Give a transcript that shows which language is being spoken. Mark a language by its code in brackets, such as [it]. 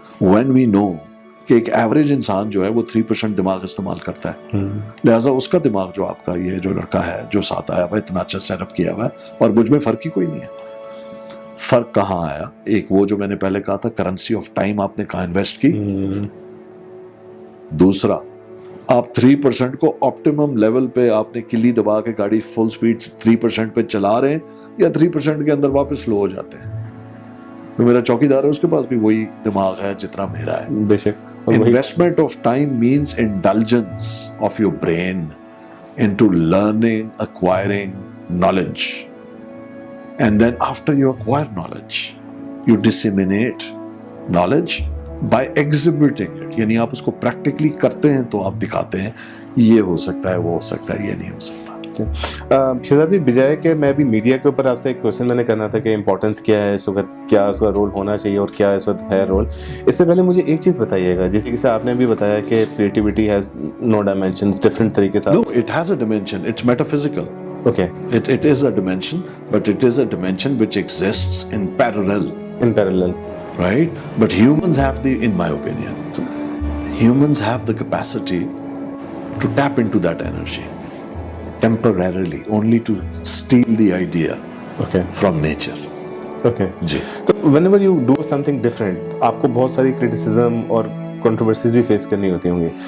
[en] when we know [ur] کہ ایک average انسان جو ہے وہ 3% دماغ استعمال کرتا ہے، لہٰذا اس کا دماغ جو آپ کا یہ جو لڑکا ہے جو ساتھ آیا ہوا اتنا اچھا سیٹ اپ کیا ہوا ہے، اور مجھ میں فرق ہی کوئی نہیں ہے۔ فرق کہاں آیا؟ ایک وہ جو میں نے پہلے کہا تھا کرنسی آف ٹائم آپ نے کہاں انویسٹ کی، دوسرا آپ 3% کو آپٹیمم لیول پہ آپ نے کلی دبا کے گاڑی فل سپیڈ 3% پہ چلا رہے ہیں، یا 3% کے اندر واپس سلو ہو جاتے ہیں، جو میرا چوکیدار ہے اس کے پاس بھی وہی دماغ ہے جتنا میرا ہے. بے شک. [en] Investment of time means indulgence of your brain into learning, acquiring knowledge. And then after you acquire knowledge, you disseminate knowledge by exhibiting it. [ur] یعنی آپ اس کو practically کرتے ہیں تو آپ دکھاتے ہیں یہ ہو سکتا ہے، وہ ہو سکتا ہے، یہ نہیں ہو سکتا. شہزاد جی، بجائے کہ میں ابھی میڈیا کے اوپر آپ سے ایک کوشچن میں نے کرنا تھا کہ امپورٹنس کیا ہے اس وقت، کیا اس کا رول ہونا چاہیے اور کیا اس وقت ہے رول، اس سے پہلے مجھے ایک چیز بتائیے گا، جیسے کہ آپ نے بھی بتایا کہ creativity has no dimensions, different طریقے سے. [en] No, it has a dimension. It's metaphysical. Okay. It is a dimension, but it is a dimension which exists in parallel. In parallel. Right? But humans have in my opinion, humans have the capacity to tap into that energy temporarily, only to steal the idea Okay. from nature. Okay. [ur] جی. [en] So whenever you do something different, [ur] آپ کو بہت ساری [en] criticism [ur] اور [en] controversies [ur] بھی face کرنی ہوتی ہوں گی.